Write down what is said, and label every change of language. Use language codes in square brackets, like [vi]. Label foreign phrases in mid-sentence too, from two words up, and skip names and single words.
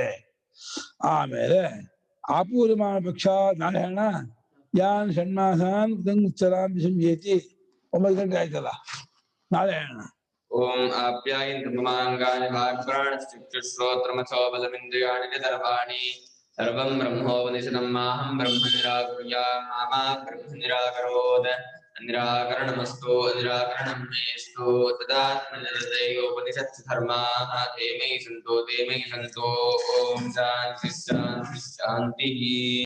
[kn] ಆಮೇಲೆ ಆಪೂರ್ಯಮಾಣ ಪಕ್ಷ ನಾಳೆ ಹೇಳ [sa] ಯಾನ್ ಷಣ್ಮಾಸಾನ್ ಉಚ್ಚರಾನ್ ಸಂಜೇತಿ. [kn] 9 ಗಂಟೆ ಆಯ್ತಲ್ಲ, ನಾಳೆ ಹೇಳ. [sa] ಓಂ ಆಪ್ಯಾಯಂತು ಮಮಾಂಗಾನಿ ಭಾಗ್ರಾಣಶ್ಚಕ್ಷುಶ್ರೋತ್ರಮಥೋ ಬಲಮಿಂದ್ರಿಯಾಣಿ ಸರ್ವಾಣಿ ಸರ್ವಂ ಬ್ರಹ್ಮೋಪನಿಷದಂ ಮಾಹಂ ಬ್ರಹ್ಮ ನಿರಾಕುರ್ಯಾಂ ಮಾ ಬ್ರಹ್ಮ ನಿರಾಕರೋತ್. ನಿರಾಕರಣಮಸ್ತು ನಿರಾಕರಣಂ ಮೇಸ್ತು ತದಾತ್ಮನಿರ್ದಯೋಪನಿಷತ್ಸು ಧರ್ಮಾಃ ते मयि सन्तो ते मयि सन्तो. ओम शान्ति शान्ति शान्तिः.